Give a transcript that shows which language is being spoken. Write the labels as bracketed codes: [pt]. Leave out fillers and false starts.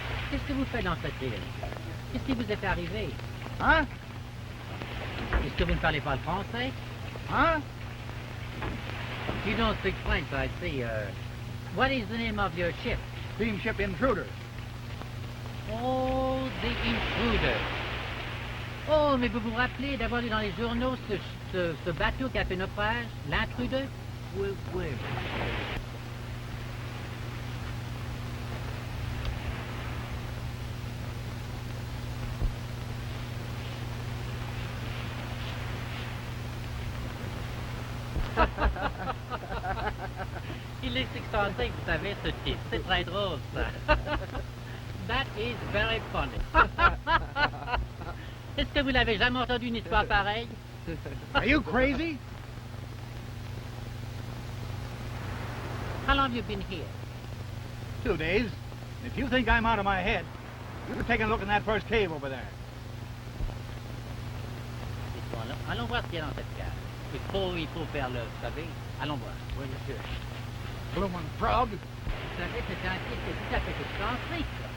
[fr] Qu'est-ce que vous faites dans cette ville? Qu'est-ce qui vous est arrivé? Hein? Est-ce que vous ne parlez pas le français? Huh? [en] You don't speak French, I see. What is the name of your ship? Steamship Intruder. Oh, the Intruder. [fr] Oh, mais vous vous rappelez d'avoir lu dans les journaux ce bateau qui a fait naufrage, l'Intruder? Oui, oui. Il est excentrique, vous savez, ce type. C'est très drôle, ça. [en] That is very funny. [fr] Est-ce que vous n'avez jamais entendu une histoire pareille? [en] Are you crazy? How long have you been here? 2 days. If you think I'm out of my head, you take a look in that first cave over there. [fr] Allons voir ce qu'il y a dans cette cave. Il faut faire le, vous savez. Allons voir. Oui, monsieur. [en] Bloomin' frog. [fr] Vous savez, c'est un type qui est tout à fait excentrique.